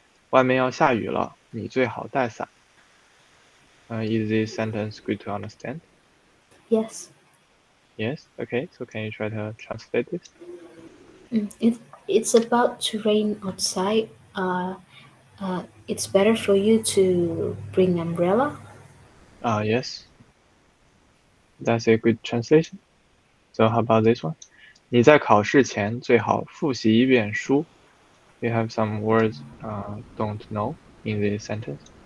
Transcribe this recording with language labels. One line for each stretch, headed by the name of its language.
Chinese: 外面要下雨了，你最好带伞。
English: Is this sentence good to understand? Yes. Yes. Okay. So can you try to translate this? It's about to rain outside. It's better for you to bring umbrella. Yes. That's a good translation. So how about this one?
Chinese: 你在考试前最好复习一遍书。
English: You have some words don't know in this sentence.